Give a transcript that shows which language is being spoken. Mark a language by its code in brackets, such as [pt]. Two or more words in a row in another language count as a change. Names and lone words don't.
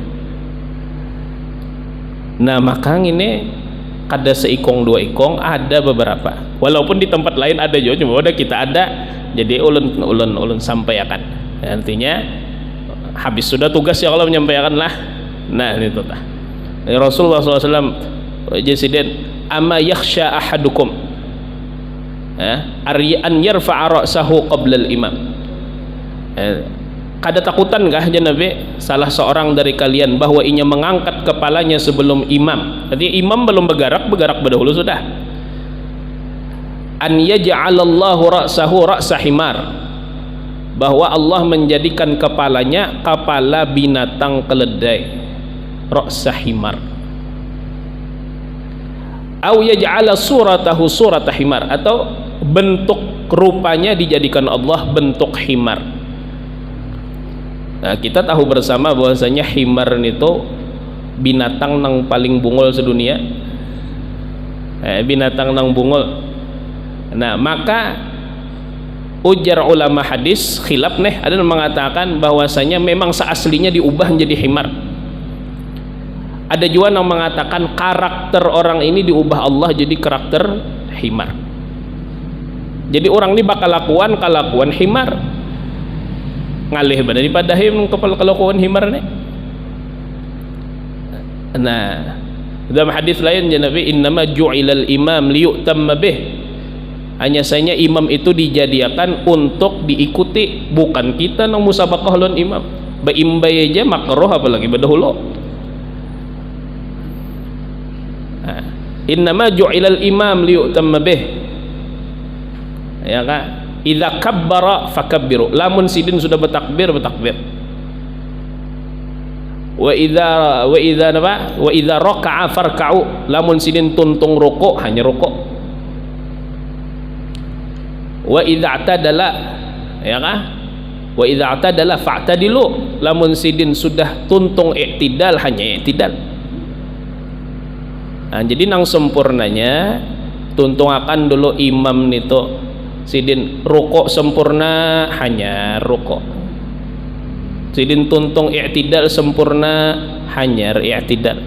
[bjn] Nah, maka ini kada seikong dua ikong, ada beberapa, walaupun di tempat lain ada juga, cuma udah kita ada, jadi ulun sampaikan. [id] Artinya habis sudah tugas ya kalau menyampaikan lah. [bjn] Nah, itu tah [ar] Rasulullah SAW jasiden أما يخشى أحدكم أن يرفع رأسه قبل الإمام. [bjn] Kada takutan kah Nabi salah seorang dari kalian bahwa inya mengangkat kepalanya sebelum imam? Jadi imam belum bergerak berdahulu sudah. [ar] أن يجعل الله رأسه رأس حمار, [id] bahwa Allah menjadikan kepalanya kepala binatang keledai, [ar] رأس حمار. أو يجعل صورته صورة حمار, [id] atau bentuk rupanya dijadikan Allah bentuk himar. [bjn] Nah, kita tahu bersama bahwasanya himar itu binatang nang paling bungul sedunia. Binatang nang bungul. [id] Nah, maka ujar ulama hadis khilaf ada yang mengatakan bahwasanya memang seaslinya diubah menjadi himar. Ada juga yang mengatakan karakter orang ini diubah Allah jadi karakter himar. [bjn] Jadi orang ini bakal kelakuan himar. Ngalih daripada kelakuan himar Nah, dalam hadis lain Nabi [ar] إنما جعل الإمام ليؤتم به. [bjn] Hanya saja imam itu dijadikan untuk diikuti, bukan kita nang musabaqah lawan imam. Baimbai aja makruh apalagi berdahulu. [ar] إنما جعل الإمام ليؤتم به. [id] Ya kan? [ar] إذا كبر فكبروا. [bjn] Lamun sidin sudah bertakbir. [ar] وإذا ركع فاركعوا. [bjn] Lamun sidin tuntung rukuk hanya rukuk. [ar] وإذا اعتدل, [bjn] ya kan? [ar] وإذا اعتدل فاعتدلوا. [bjn] Lamun sidin sudah tuntung i'tidal hanya i'tidal. Nah, jadi nang sempurnanya tuntung akan dulu imam nito sidin rukuk sempurna hanya rukuk, sidin tuntung i'tidal sempurna hanya i'tidal.